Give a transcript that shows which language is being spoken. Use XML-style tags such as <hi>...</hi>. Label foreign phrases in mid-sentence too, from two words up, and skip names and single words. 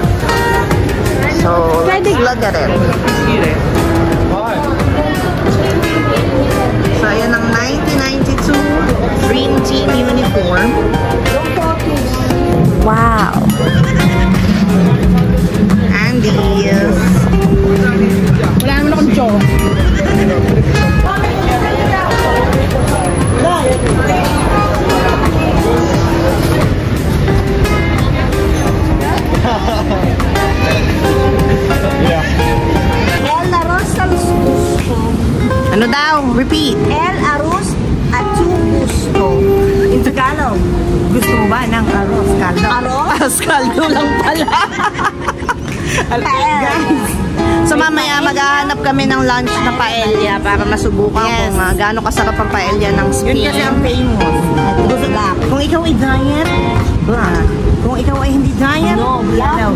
<en>So, let's look at it. So,</en> <tl>ayan ang 1992 Dream Team uniform.</tl> <en>Wow! And these.</en> <tl>Wala naman akong joke.</tl> <es>El arroz al gusto.</es> <tl>Ano daw? Repeat.</tl> <es>El arroz at tu gusto.</es> <en>In Tagalog,</en> <tl>gusto mo ba ng arroz?</tl> <es>Caldo? Arroz?</es> <tl>Caldo lang pala. Guys, so mamaya maghahanap kami ng lunch na paella para masubukan kung gaano kasarap ang paella ng Spain. Yun kasi ang famous. Kung ikaw ay diet, black. Kung ikaw ay hindi diet, yellow.</tl>